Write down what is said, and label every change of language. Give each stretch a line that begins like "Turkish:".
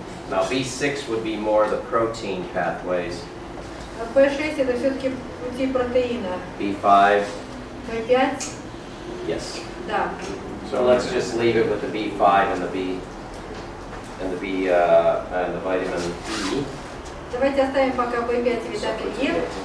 English: Now B6 would be more the protein pathways.
Russian: В6 это все-таки пути протеина.
English: B5.
Russian: В5?
English: Yes.
Russian: Да.
English: So let's just leave it with the B5 and the and the vitamin E.
Russian: Давайте оставим пока В5 и витамин Е.